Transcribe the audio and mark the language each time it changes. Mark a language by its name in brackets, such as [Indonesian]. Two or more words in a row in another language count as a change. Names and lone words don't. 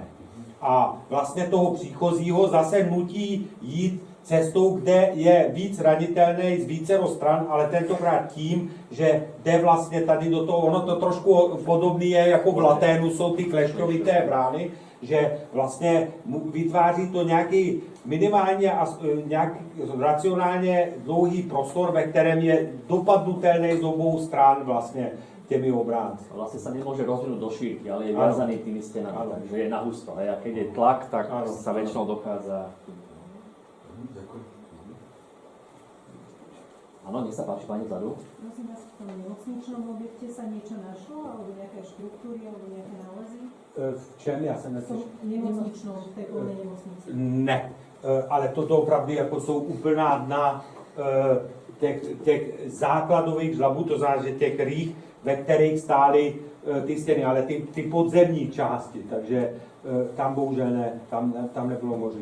[Czech] A vlastně toho příchozího zase nutí jít cestou, kde je víc ranitelný z vícero stran, ale tentokrát tím, že jde vlastně tady do toho, ono to trošku podobný je jako v laténu, jsou ty klešťovité brány, že vlastně vytváří to nějaký minimálně a nějaký racionálně dlouhý prostor, ve kterém je dopadnutelný z obou stran vlastně těmi obránci. [Slovak] Vlastne sa nemôže rozvinúť do šírky, ale je viazaný tými stenami, takže je na husto. A keď je tlak, tak sa väčšinou dochádza. Ďakujem. Áno, nech sa páči, pani vzadu. Prosím vás, v tom nemocničnom objekte sa niečo našlo, alebo nejaké štruktúry, alebo nejaké nálezy? [Czech] V čem? Já jsem [Slovak] V tom nemocničnom, v tej plnej nemocnici? [Czech] Ne, ale toto opravdu jako jsou úplná dna těch základových žlabů, to znamená, že těch rých, ve kterých stály ty stěny, ale ty podzemní části, takže tam bohužel ne, tam nebylo možné.